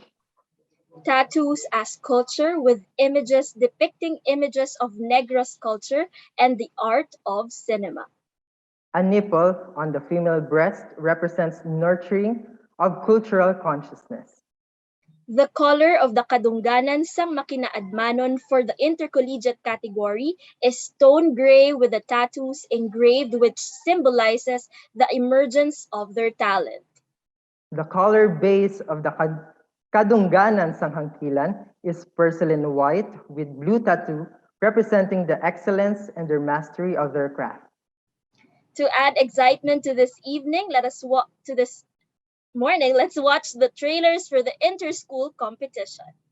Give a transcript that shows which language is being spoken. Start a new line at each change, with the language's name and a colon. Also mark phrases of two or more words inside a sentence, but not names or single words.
English: Tattoos as culture, with images depicting images of Negros culture and the art of cinema. A nipple on the female breast represents nurturing of cultural consciousness. The color of the
Hiligaynon: kadungganan sang makinaadmanon
English: for the intercollegiate category is stone gray with the tattoos engraved, which symbolizes the emergence of their talent. The color base of the
Hiligaynon: kadungganan sang hangkilan
English: is porcelain white with blue tattoo, representing the excellence and their mastery of their craft. To add excitement to this evening, let's watch the trailers for the inter-school competition.